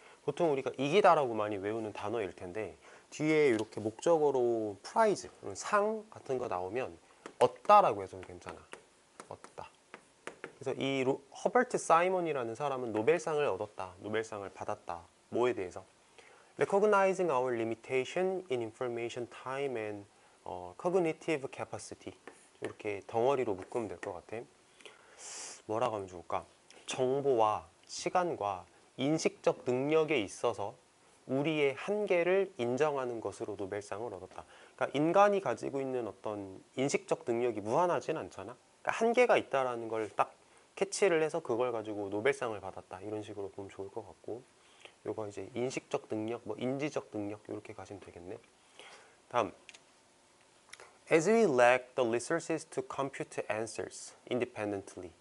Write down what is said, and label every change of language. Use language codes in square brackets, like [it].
[ko] 보통 우리가 이기다라고 많이 외우는 단어일 텐데 뒤에 이렇게 목적어로 prize, 상 같은 거 나오면 얻다라고 해서도 괜찮아. 얻다. 그래서 이 허버트 사이먼이라는 사람은 노벨상을 얻었다, 노벨상을 받았다. 뭐에 대해서? [en] Recognizing our limitation in information time and cognitive capacity. [ko] 이렇게 덩어리로 묶으면 될 것 같아. 뭐라고 하면 좋을까? 정보와 시간과 인식적 능력에 있어서 우리의 한계를 인정하는 것으로 노벨상을 얻었다. 그러니까 인간이 가지고 있는 어떤 인식적 능력이 무한하진 않잖아. 그러니까 한계가 있다라는 걸 딱 캐치를 해서 그걸 가지고 노벨상을 받았다. 이런 식으로 보면 좋을 것 같고, 요거 이제 인식적 능력, 뭐 인지적 능력 이렇게 가시면 되겠네. [en] 다음, as we lack the resources to compute answers independently.